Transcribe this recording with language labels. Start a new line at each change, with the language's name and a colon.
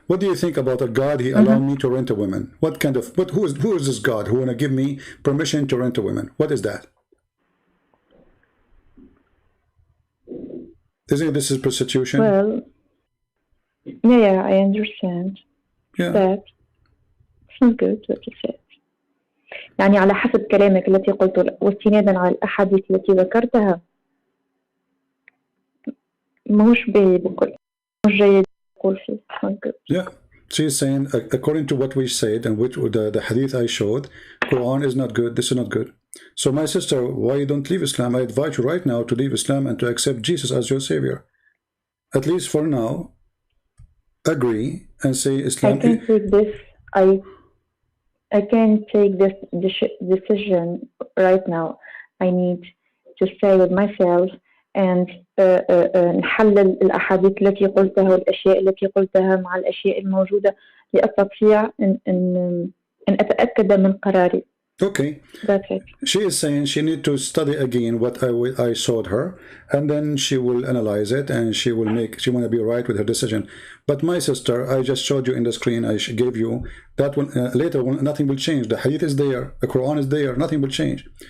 English: What do you think about a God He allowed me to rent a woman? What kind of, who is this God who wanna give me permission to rent a woman? What is that? Isn't this is prostitution? Well, yeah, I understand. Yeah. But it's not good what you said.
Arabic: يعني على حسب كلامك التي قلته واستنادا على الأحاديث التي ذكرتها ماهوش بكل مش جيد أقول فيه.
English: Yeah. She is saying, according to what we said and which the hadith I showed, Quran is not good, this is not good. So my sister, why you don't leave Islam? I advise you right now to leave Islam and to accept Jesus as your savior. At least for now, agree and say Islam. I can't take this. I can't take this decision right now. I need to stay with myself and
Arabic: نحلل الأحاديث التي قلتها والأشياء التي قلتها مع الأشياء الموجودة لأستطيع أن أتأكد من قراري.
English: Okay. That's it. She is saying she need to study again what I showed her, and then she will analyze it and she want to be right with her decision. But my sister, I just showed you in the screen, I gave you that one. Later nothing will change. The hadith is there, the Quran is there, nothing will change.